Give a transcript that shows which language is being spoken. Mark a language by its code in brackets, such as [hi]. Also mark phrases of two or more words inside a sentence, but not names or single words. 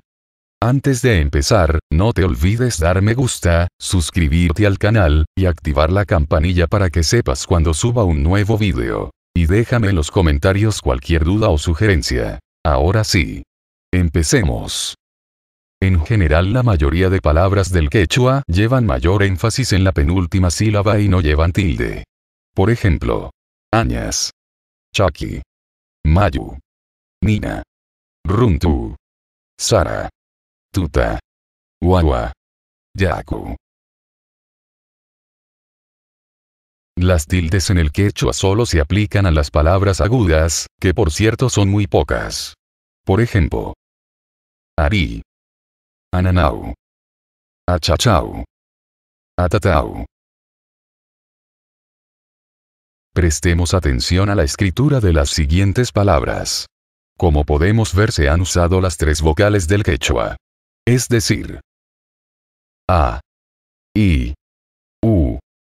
[es] Antes de empezar, no te olvides dar me gusta, suscribirte al canal, y activar la campanilla para que sepas cuando suba un nuevo video. Y déjame en los comentarios cualquier duda o sugerencia. Ahora sí. Empecemos. En general la mayoría de palabras del quechua llevan mayor énfasis en la penúltima sílaba y no llevan tilde. Por ejemplo, [qu] añas, chaki, mayu, nina, runtu, sara, tuta, guagua, yaku. [es] Las tildes en el quechua solo se aplican a las palabras agudas, que por cierto son muy pocas. Por ejemplo, [qu] ari, ananau, achachau, atatau. [es] Prestemos atención a la escritura de las siguientes palabras. Como podemos ver, se han usado las tres vocales del quechua. Es decir, a, i, u.